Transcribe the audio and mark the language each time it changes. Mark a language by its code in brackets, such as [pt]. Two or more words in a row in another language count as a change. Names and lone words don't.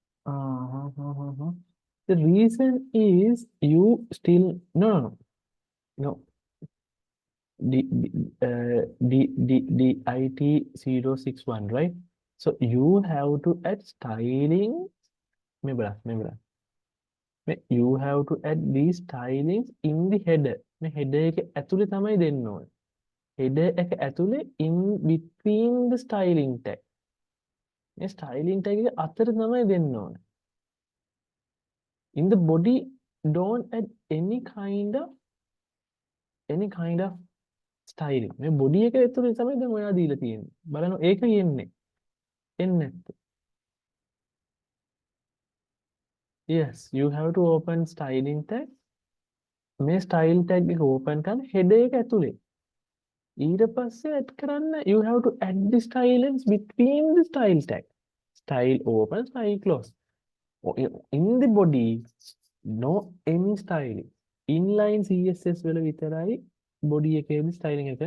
[en] The reason is you still no. DIT061, right? So you have to add styling. Remember. You have to add these stylings in the header. [si] මේ header එකේ ඇතුලේ තමයි දෙන්න ඕනේ. header එක ඇතුලේ [en] in between the styling tag. [si] මේ [en] styling tag [si] එක අතර තමයි දෙන්න ඕනේ. [en] In the body, don't add any kind of styling. [si] මේ body එක ඇතුලේ තමයි දැන් ඔයා දීලා තියෙන්නේ. බලන්න ඒක එන්නේ. එන්නේ නැත්නම්. [en] Yes, you have to open styling tag. [si] මේ [en] style tag [si] එක open කරන්න header එක ඇතුලේ. ඊට පස්සේ add කරන්න [en] you have to add the stylings between the style tag. Style open, style close. In the body, no any styling. Inline CSS [si] වල විතරයි body එකේදී styling එක.